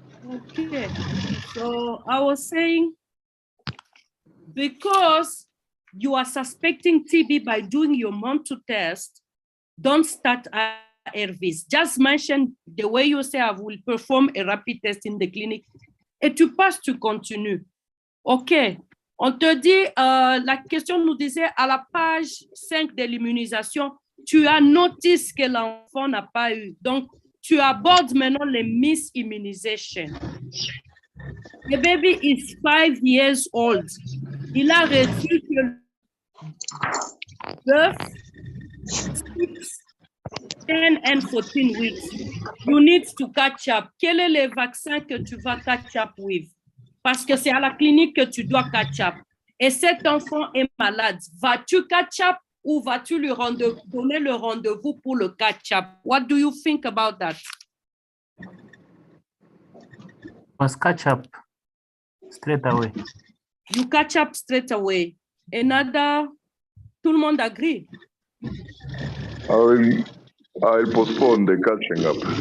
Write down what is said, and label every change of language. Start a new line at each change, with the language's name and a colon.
English: Okay, so I was saying, because you are suspecting TB by doing your Montu test, don't start ARVs. Just mention the way you say, I will perform a rapid test in the clinic.
French: Et tu passes, tu continues. OK. On te dit, la question nous disait, à la page 5 de l'immunisation, tu as noté que l'enfant n'a pas eu. Donc, tu abordes maintenant les misimmunization.
English: The baby is 5 years old.
French: Il a reçu que
English: 9, 6, 10 and 14 weeks. You need to catch up.
French: Quel est le vaccin que tu vas
English: catch up with?
French: Parce que c'est à la clinique que tu dois catch up. Et cet enfant est malade. Vas-tu catch up ou vas-tu lui donner le rendez-vous pour le catch up?
English: What do you think about that? Must catch up straight away. You catch up straight away. Another,
French: tout le monde agree?
English: I'll postpone the catching up.